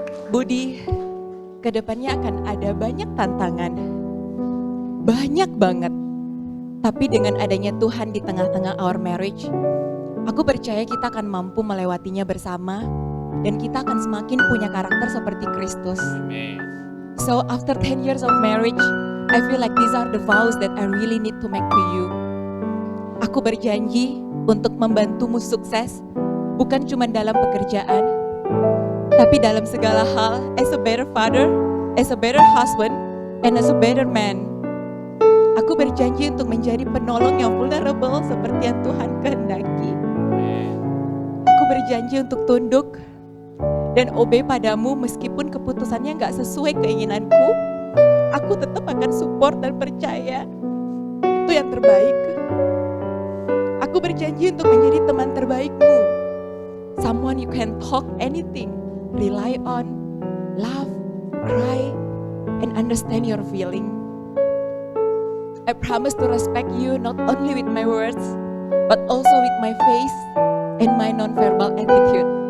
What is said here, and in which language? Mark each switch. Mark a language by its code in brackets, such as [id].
[id] Budi, kedepannya akan ada banyak tantangan. Banyak banget. Tapi dengan adanya Tuhan di tengah-tengah [en] our marriage, [id] aku percaya kita akan mampu melewatinya bersama dan kita akan semakin punya karakter seperti Kristus. [en] So after 10 years of marriage, I feel like these are the vows that I really need to make to you. [id] Aku berjanji untuk membantumu sukses, bukan cuma dalam pekerjaan, tapi dalam segala hal, [en] as a better father, as a better husband, and as a better man. [id] Aku berjanji untuk menjadi penolong yang vulnerable seperti yang Tuhan kehendaki. Aku berjanji untuk tunduk dan obey padamu meskipun keputusannya gak sesuai keinginanku. Aku tetap akan support dan percaya itu yang terbaik. Aku berjanji untuk menjadi teman terbaikmu. [en] Someone you can talk anything, rely on, laugh, cry, and understand your feeling. I promise to respect you not only with my words, but also with my face and my non-verbal attitude.